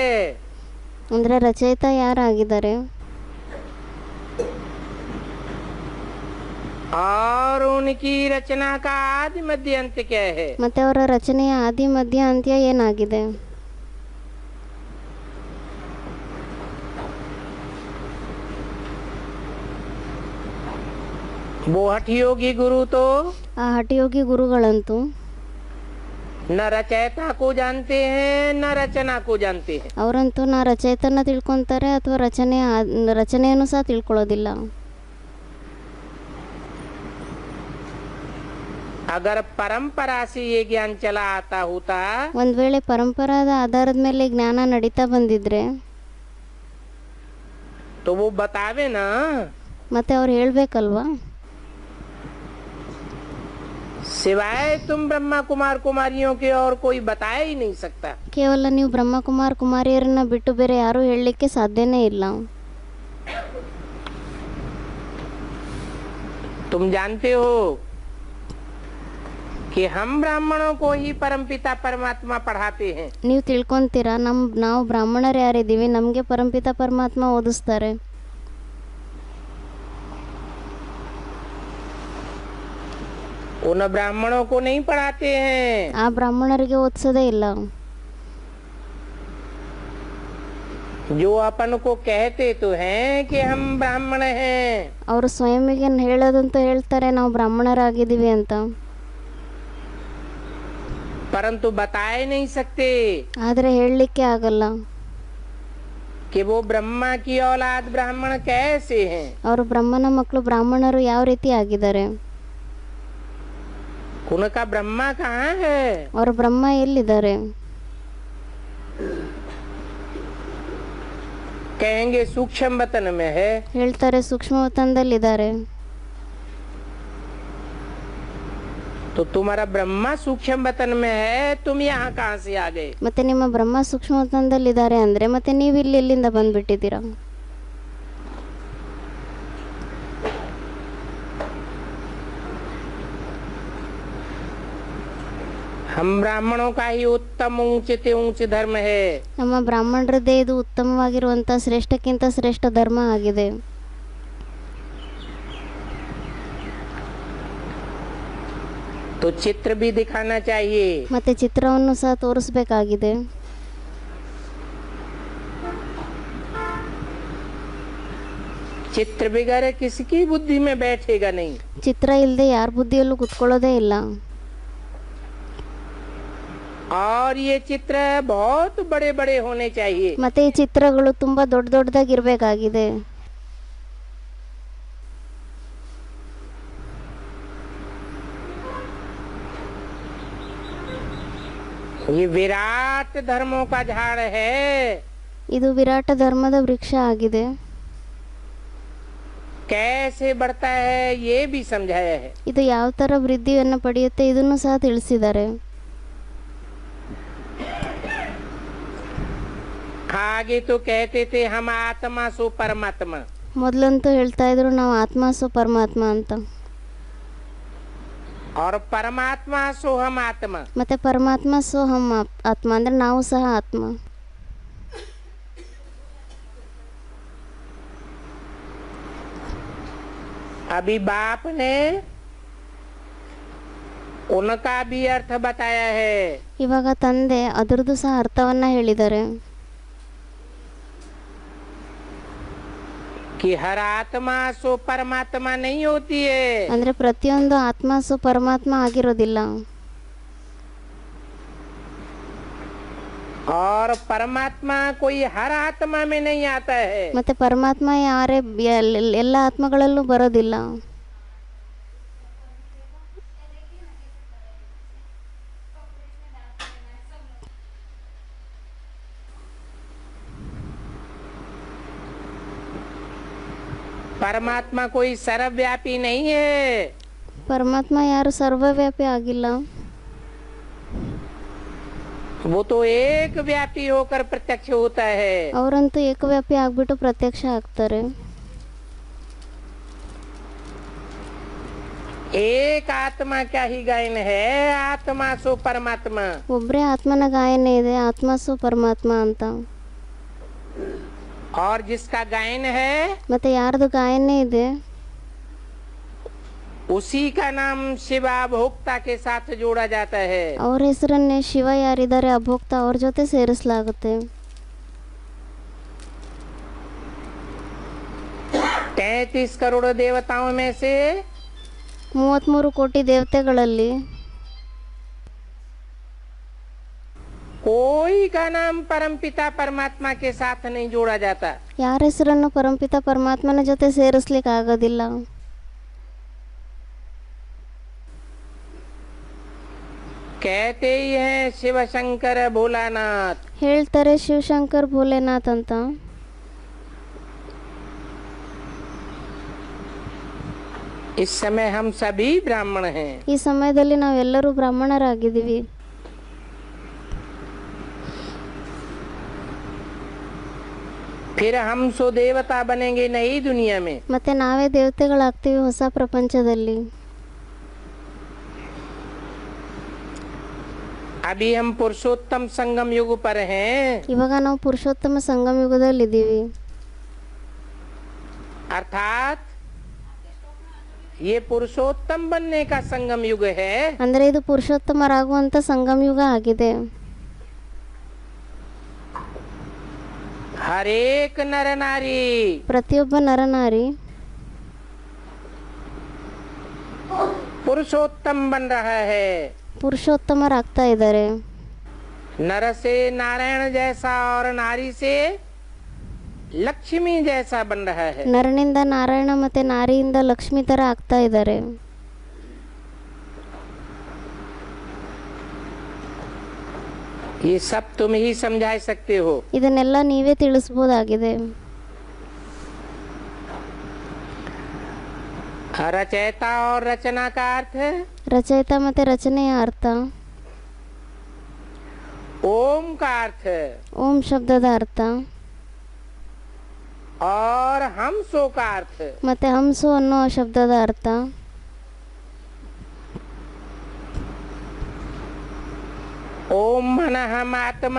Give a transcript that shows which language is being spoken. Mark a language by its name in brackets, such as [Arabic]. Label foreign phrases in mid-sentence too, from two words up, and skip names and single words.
[Kannada] ಅಂದರೆ ರಚಯಿತ ಯಾರಾಗಿದ್ದಾರೆ, [Hindi] और उनकी रचना का आदि मध्य अंत क्या है। [Kannada] ಮತ್ತೆ ಅವರ ರಚನೆಯ ಆದಿ ಮಧ್ಯ ಅಂತ್ಯ ಏನಾಗಿದೆ. [Hindi] वो हठयोगी गुरु तो [Kannada] ಆ ಹಠಯೋಗಿ ಗುರುಗಳಂತೂ [Hindi] न रचयिता को जानते हैं न रचना को जानते हैं। [Kannada] ಅವರಂತೂ ನಾ ರಚಯಿತನ ತಿಳ್ಕೊತಾರೆ ಅಥವಾ ರಚನೆಯನ್ನು ಸಹ ತಿಳ್ಕೊಳ್ಳೋದಿಲ್ಲ. [Hindi] अगर परंपरा से ये ज्ञान चला आता होता [Kannada] ಒಂದ್ ವೇಳೆ ಪರಂಪರಾದ ಆಧಾರದ ಮೇಲೆ ಜ್ಞಾನ ನಡೀತಾ ಬಂದಿದ್ರೆ [Hindi] तो वो बतावे ना, [Kannada] ಮತ್ತೆ ಅವ್ರು ಹೇಳ್ಬೇಕಲ್ವಾ, [Hindi] सिवाय तुम ब्रह्मा कुमार कुमारियों के और कोई बता ही नहीं सकता। [Kannada] ಕೇವಲ ನೀವು ಬ್ರಹ್ಮಕುಮಾರ್ ಕುಮಾರಿಯರನ್ನ ಬಿಟ್ಟು ಬೇರೆ ಯಾರೂ ಹೇಳಲಿಕ್ಕೆ ಸಾಧ್ಯನೇ ಇಲ್ಲ. [Hindi] तुम जानते हो कि हम ब्राह्मणों को ही परमपिता परमात्मा पढ़ाते हैं। [Kannada] ನೀವು ತಿಳ್ಕೊಂತೀರಾ, ನಾವು ಬ್ರಾಹ್ಮಣರು ಯಾರಿದ್ದೀವಿ, ನಮಗೆ ಪರಂಪಿತ ಪರಮಾತ್ಮ ಓದಿಸ್ತಾರೆ. [Hindi] उन ब्राह्मणों को नहीं पढ़ाते हैं। [Kannada] ಆ ಬ್ರಾಹ್ಮಣರಿಗೆ ಓದಿಸೋದೇ ಇಲ್ಲ. [Hindi] जो अपन को कहते तो हैं कि हम ब्राह्मण हैं, [Kannada] ಅವರು ಸ್ವಯಂಗೆ ಹೇಳೋದಂತ ಹೇಳ್ತಾರೆ, ನಾವು ಬ್ರಾಹ್ಮಣರಾಗಿದ್ದೀವಿ ಅಂತ, [Hindi] परंतु बता ही नहीं सकते [Kannada] ಆದರೆ ಹೇಳಲಿಕ್ಕೆ ಆಗಲ್ಲ [Hindi] कि वो ब्रह्मा की औलाद ब्राह्मण कैसे हैं। [Kannada] ಅವರು ಬ್ರಹ್ಮನ ಮಕ್ಕಳು ಬ್ರಾಹ್ಮಣರು ಯಾವ ರೀತಿ ಆಗಿದ್ದಾರೆ, [Hindi] उनका ब्रह्मा कहाँ है। [Kannada] ಅವರು ಬ್ರಹ್ಮ ಎಲ್ಲಿದ್ದಾರೆ. [Hindi] कहेंगे सूक्ष्म वतन में है, [Kannada] ಹೇಳ್ತಾರೆ ಸೂಕ್ಷ್ಮ ವತನದಲ್ಲಿದ್ದಾರೆ. [Hindi] तो तुम्हारा ब्रह्मा सूक्ष्म वतन में है, तुम यहाँ कहाँ से आ गए? [Kannada] ಮತ್ತೆ ನಿಮ್ಮ ಬ್ರಹ್ಮ ಸೂಕ್ಷ್ಮವತನದಲ್ಲಿದ್ದಾರೆ ಅಂದರೆ ಮತ್ತೆ ನೀವು ಇಲ್ಲಿ ಎಲ್ಲಿಂದ ಬಂದ್ಬಿಟ್ಟಿದ್ದೀರಾ? [Hindi] हम ब्राह्मणों का ही उत्तम ऊंच धर्म है। [Kannada] ನಮ್ಮ ಬ್ರಾಹ್ಮಣರದ್ದೇ ಇದು ಉತ್ತಮವಾಗಿರುವಂಥ ಶ್ರೇಷ್ಠಕ್ಕಿಂತ ಶ್ರೇಷ್ಠ ಧರ್ಮ ಆಗಿದೆ. [Hindi] तो चित्र भी दिखाना चाहिए। [Kannada] ಮತ್ತೆ ಚಿತ್ರವನ್ನು ಸಹ ತೋರಿಸಬೇಕಾಗಿದೆ. [Hindi] चित्र बगैर किसी की बुद्धि में बैठेगा नहीं। [Kannada] ಚಿತ್ರ ಇಲ್ಲದೆ ಯಾರ ಬುದ್ಧಿಯಲ್ಲೂ ಕುತ್ಕೊಳ್ಳೋದೇ ಇಲ್ಲ. [Hindi] और ये चित्र बहुत बड़े बड़े होने चाहिए। [Kannada] ಮತ್ತೆ ಈ ಚಿತ್ರಗಳು ತುಂಬಾ ದೊಡ್ಡ ದೊಡ್ಡದಾಗಿರ್ಬೇಕಾಗಿದೆ. [Hindi] ये विराट धर्मों का झाड़ है। [Kannada] ಇದು ವಿರಾಟ ಧರ್ಮದ ವೃಕ್ಷ ಆಗಿದೆ. [Hindi] कैसे बढ़ता है ये भी समझाया है। [Kannada] ಇದು ಯಾವ ತರ ವೃದ್ಧಿಯನ್ನು ಪಡೆಯುತ್ತೆ ಇದನ್ನು ಸಹ ತಿಳಿಸಿದ್ದಾರೆ. [Hindi] आगे तो कहते थे हम आत्मा सो परमात्मा। [Kannada] ಮೊದಲಂತೂ ಹೇಳ್ತಾ ಇದ್ರು ನಾವು [Hindi] आत्मा सो परमात्मा [Kannada] ಅಂತ. [Hindi] और परमात्मा सो हम आत्मा। [Kannada] ಮತ್ತೆ [Hindi] परमात्मा सो हम आत्मा [Kannada] ಅಂದ್ರೆ ನಾವು ಸಹ ಆತ್ಮ. [Hindi] अभी बाप ने उनका भी अर्थ बताया है। [Kannada] ಇವಾಗ ತಂದೆ ಅದರದ್ದು ಸಹ ಅರ್ಥವನ್ನ ಹೇಳಿದ್ದಾರೆ. [Hindi] कि हर आत्मा सो परमात्मा नहीं होती है। [Kannada] ಅಂದ್ರೆ ಪ್ರತಿಯೊಂದು [Hindi] आत्मा सो परमात्मा [Kannada] ಆಗಿರೋದಿಲ್ಲ. [Hindi] और परमात्मा कोई हर आत्मा में नहीं आता है। [Kannada] ಮತ್ತೆ ಪರಮಾತ್ಮ ಯಾರೇ ಎಲ್ಲ ಆತ್ಮಗಳಲ್ಲೂ ಬರೋದಿಲ್ಲ. [Hindi] परमात्मा कोई सर्वव्यापी नहीं है। [Kannada] ಪರಮಾತ್ಮ ಯಾರು ಸರ್ವವ್ಯಾಪಿ ಆಗಿಲ್ಲ. [Hindi] वो तो एक व्यापी होकर प्रत्यक्ष होता है। [Kannada] ಅವರಂತೂ ಏಕವ್ಯಾಪಿ ಆಗ್ಬಿಟ್ಟು ಪ್ರತ್ಯಕ್ಷ ಆಗ್ತಾರೆ. [Hindi] एक आत्मा क्या ही गायन है, आत्मा सो परमात्मा। [Kannada] ಒಬ್ಬರೇ ಆತ್ಮನ ಗಾಯನ ಇದೆ, [Hindi] आत्मा सो परमात्मा [Kannada] ಅಂತ. [Hindi] और जिसका गायन है [Kannada] ಮತ್ತೆ ಯಾರ್ದು ಗಾಯನೇ ಇದೆ [Hindi] उसी का नाम शिवा भोक्ता के साथ जोड़ा जाता है। [Kannada] ಅವ್ರ ಹೆಸರನ್ನೇ ಶಿವ ಯಾರಿದ್ದಾರೆ ಅಭೋಕ್ತ ಅವ್ರ ಜೊತೆ ಸೇರಿಸಲಾಗುತ್ತೆ. [Hindi] 33 करोड़ देवताओं में से [Kannada] 33 ಕೋಟಿ ದೇವತೆಗಳಲ್ಲಿ [Hindi] कोई का नाम परमपिता परमात्मा के साथ नहीं जोड़ा जाता। [Kannada] ಯಾರ ಹೆಸರನ್ನು ಪರಮಪಿತ ಪರಮಾತ್ಮನ ಜೊತೆ ಸೇರಿಸ್ಲಿಕ್ಕೆ ಆಗೋದಿಲ್ಲ. [Hindi] कहते ही हैं शिव शंकर भोलानाथ। [Kannada] ಹೇಳ್ತಾರೆ ಶಿವಶಂಕರ್ ಭೋಲೆನಾಥ್ ಅಂತ. [Hindi] इस समय हम सभी ब्राह्मण हैं। [Kannada] ಈ ಸಮಯದಲ್ಲಿ ನಾವೆಲ್ಲರೂ ಬ್ರಾಹ್ಮಣರಾಗಿದ್ದೀವಿ. [Hindi] फिर हम सो देवता बनेंगे नई दुनिया में। [Kannada] ಮತ್ತೆ ನಾವೇ ದೇವತೆಗಳಾಗ್ತೀವಿ ಹೊಸ ಪ್ರಪಂಚದಲ್ಲಿ. [Hindi] अभी हम पुरुषोत्तम संगम युग पर हैं। [Kannada] ಇವಾಗ ನಾವು ಪುರುಷೋತ್ತಮ ಸಂಗಮ ಯುಗದಲ್ಲಿ ಇದ್ದೀವಿ. [Hindi] अर्थात ये पुरुषोत्तम बनने का संगम युग है। [Kannada] ಅಂದ್ರೆ ಇದು ಪುರುಷೋತ್ತಮರಾಗುವಂತ ಸಂಗಮ ಯುಗ ಆಗಿದೆ. [Hindi] हर एक नर नारी [Kannada] ಪ್ರತಿಯೊಬ್ಬ ನರನಾರಿ [Hindi] पुरुषोत्तम बन रहा है। [Kannada] ಪುರುಷೋತ್ತಮರಾಗ್ತಾ ಇದ್ದಾರೆ. [Hindi] नर से नारायण जैसा और नारी से लक्ष्मी जैसा बन रहा है। [Kannada] ನರನಿಂದ ನಾರಾಯಣ ಮತ್ತೆ ನಾರಿಯಿಂದ ಲಕ್ಷ್ಮಿ ತರ ಆಗ್ತಾ ಇದ್ದಾರೆ. [Hindi] ये सब तुम ही समझा सकते हो। [Kannada] ಇದನ್ನೆಲ್ಲ ನೀವೇ ತಿಳಿಸಬಹುದಾಗಿದೆ. [Hindi] रचयिता और रचना का अर्थ है [Kannada] ರಚಯಿತ ಮತ್ತು ರಚನೆಯ ಅರ್ಥ. [Hindi] ओम का अर्थ [Kannada] ಓಂ ಶಬ್ದದ ಅರ್ಥ [Hindi] और हमसो का अर्थ। [Kannada] ಮತ್ತು ಹಂಸು ಅನ್ನೋ ಶಬ್ದದ ಅರ್ಥ. [Hindi] ओम मन हम आत्मा,